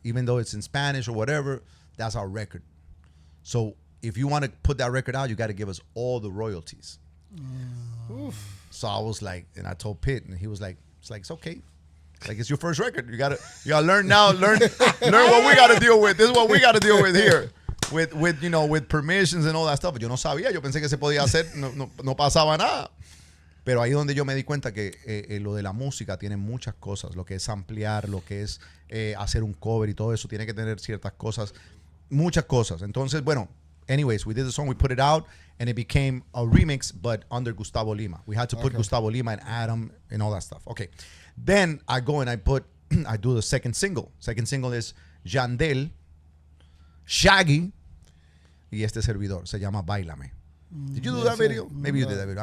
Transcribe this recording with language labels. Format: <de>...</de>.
<en>Even though it's in Spanish or whatever, that's our record. So if you want to put that record out, you got to give us all the royalties. So I was like, and I told Pitt, and he was like, it's okay. Like, it's your first record. You gotta learn now. Learn what we gotta deal with. This is what we gotta deal with here. With permissions and all that stuff.</en> <es>Yo no sabía. Yo pensé que se podía hacer. No pasaba nada. Pero ahí donde yo me di cuenta que lo de la música tiene muchas cosas. Lo que es ampliar, lo que es hacer un cover y todo eso. Tiene que tener ciertas cosas. Muchas cosas. Entonces, bueno,</es> <en>anyways, we did the song. We put it out. And it became a remix, but under Gustavo Lima. We had to put Gustavo Lima and Adam and all that stuff. Okay. Then I go and I do the second single. Second single is Yandel, Shaggy,</en> <es>y este servidor. Se llama Báilame.</es> <en>Did you do that video? Maybe you did that video.</en>